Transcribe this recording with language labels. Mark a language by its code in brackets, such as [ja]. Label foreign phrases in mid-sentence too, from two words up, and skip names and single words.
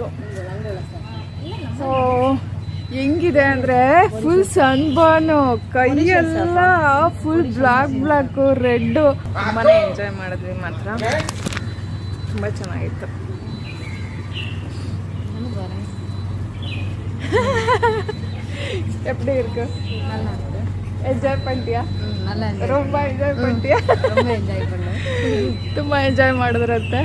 [kn] ಸೊ ಹೆಂಗಿದೆ ಅಂದರೆ [en] full sunburn, [kn] ಕೈಯೆಲ್ಲ [en] full black red. [kn] ತುಂಬಾ ಎಂಜಾಯ್ ಮಾಡಿದ್ವಿ ಮಾತ್ರ, ತುಂಬ ಚೆನ್ನಾಗಿತ್ತು. [ta] எப்படி இருக்கு? நல்லா இருக்கு. என்ஜாய் பண்ணிட்டியா? நல்லா என்ஜாய். ரொம்ப என்ஜாய் பண்ணிட்டியா? ரொம்ப என்ஜಾಯ್ பண்ணேன். [kn] ತುಂಬ ಎಂಜಾಯ್ ಮಾಡಿದ್ರಂತೆ.